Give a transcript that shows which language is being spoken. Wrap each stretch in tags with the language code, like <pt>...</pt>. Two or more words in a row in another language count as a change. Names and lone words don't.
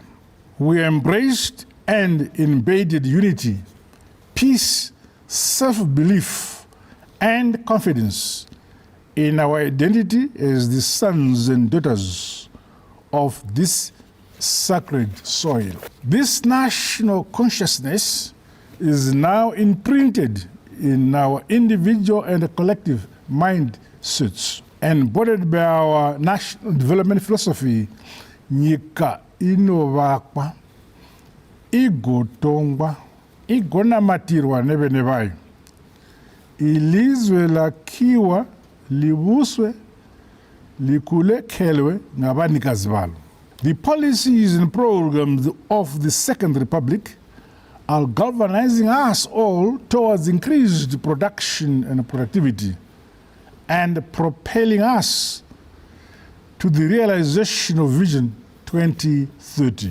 <en>We embraced and embedded unity, peace, self-belief, and confidence in our identity as the sons and daughters of this sacred soil. This national consciousness is now imprinted in our individual and collective mindsets, embodied by our national development philosophy,</en> <sn>nyika inovakwa, igotongwa, igonamatirwa nevene vayo,</sn> <nd>ilizwe lakhiwa, libuswe, likulekhelwe ngabanikazi balo.</nd> <en>The policies and programs of the Second Republic are galvanizing us all towards increased production and productivity and propelling us to the realization of Vision 2030.</en>